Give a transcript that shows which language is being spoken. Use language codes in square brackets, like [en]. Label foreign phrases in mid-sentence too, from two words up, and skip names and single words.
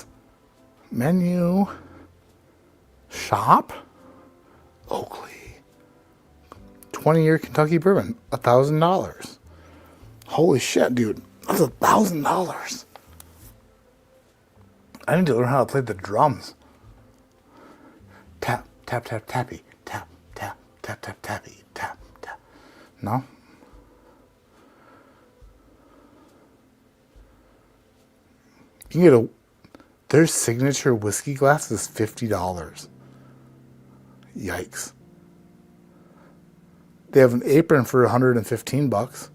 [en] Menu. Shop. Oakley. 20-year Kentucky bourbon. $1,000. Holy shit, dude. That's $1,000. I need to learn how to play the drums. Tap, tap, tap, tappy. Tap, tap, tap, tap, tappy. Tap, tap. No? You can get their signature whiskey glass is $50. Yikes. They have an apron for $115.